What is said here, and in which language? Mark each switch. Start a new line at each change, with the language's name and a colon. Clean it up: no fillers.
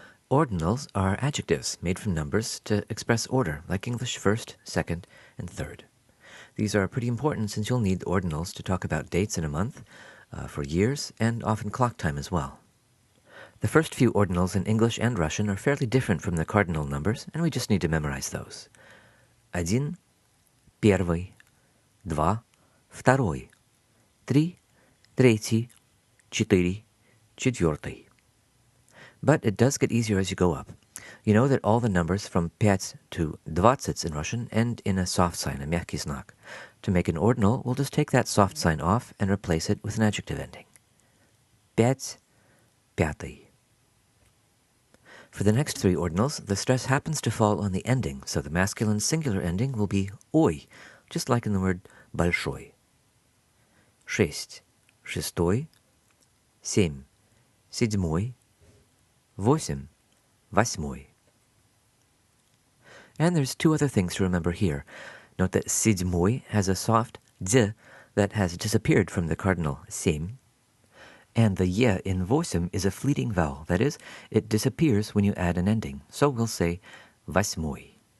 English: Ordinals are adjectives made from numbers to express order, like English first, second, and third. These are pretty important since you'll need ordinals to talk about dates in a month, for years, and often clock time as well. The first few ordinals in English and Russian are fairly different from the cardinal numbers, and we just need to memorize those.
Russian: Один, первый, два, второй, три, третий, четыре, четвертый.
English: But it does get easier as you go up. You know that all the numbers from 5 to 20 in Russian end in a soft sign, a
Russian: мягкий знак.
English: To make an ordinal, we'll just take that soft sign off and replace it with an adjective ending. 5, пятый. For the next three ordinals, the stress happens to fall on the ending, so the masculine singular ending will be ой, just like in the word большой.
Russian: 6, шестой, 7, седьмой, 8, восьмой.
English: And there's two other things to remember here. Note that седьмой has a soft d that has disappeared from the cardinal семь, and the ye in восемь is a fleeting vowel. That is, it disappears when you add an ending. So we'll say восьмой.